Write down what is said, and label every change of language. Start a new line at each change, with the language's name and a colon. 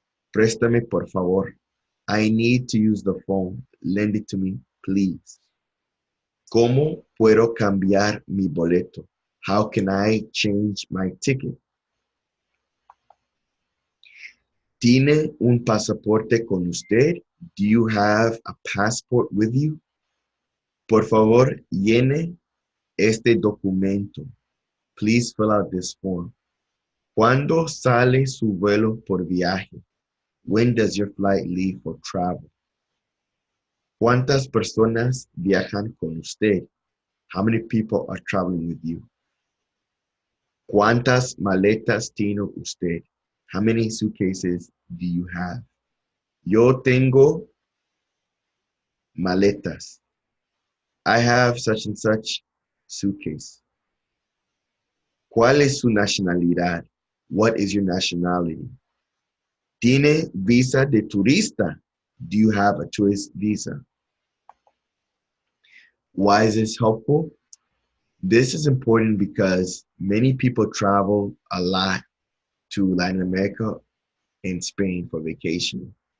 Spanish: Préstame, por favor.
English: I need to use the phone. Lend it to me, please.
Spanish: ¿Cómo puedo cambiar mi boleto?
English: How can I change my ticket?
Spanish: ¿Tiene un pasaporte con usted?
English: Do you have a passport with you?
Spanish: Por favor, llene este documento.
English: Please fill out this form.
Spanish: ¿Cuándo sale su vuelo por viaje?
English: When does your flight leave for travel?
Spanish: ¿Cuántas personas viajan con usted?
English: How many people are traveling with you?
Spanish: ¿Cuántas maletas tiene usted?
English: How many suitcases do you have?
Spanish: Yo tengo maletas.
English: I have such and such suitcase.
Spanish: ¿Cuál es su nacionalidad?
English: What is your nationality?
Spanish: ¿Tiene visa de turista?
English: Do you have a tourist visa? Why is this helpful? This is important because many people travel a lot to Latin America and Spain for vacation.